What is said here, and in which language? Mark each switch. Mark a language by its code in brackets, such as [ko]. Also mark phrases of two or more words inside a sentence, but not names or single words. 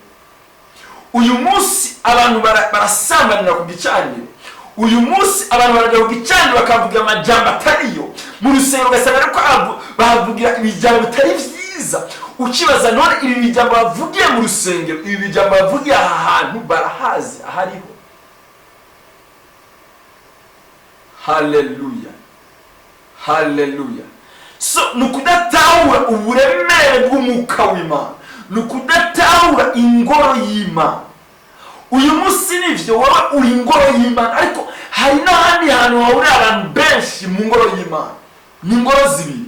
[rn] Uyu munsi abantu barasambanira ku gicaniro, uyu munsi abantu barajya ku gicaniro bakavuga amajambo atariyo mu rusengero, ugasanga ariko bavugira ibijambo bitari byiza. Ukibaza none ibi bijambo bavugiye mu rusengero, ibi bijambo bavugiye aha hantu barahazi ahariho? Haleluya, haleluya. So nukudatahura uburemere bw'umwuka w'Imana, nukudatahura ingoro y'Imana. Uyu munsi nivyo wowe uri ingoro y'Imana, ariko hari n'ahandi hantu hahurira abantu benshi mu ngoro y'Imana. Ni ingoro zibiri.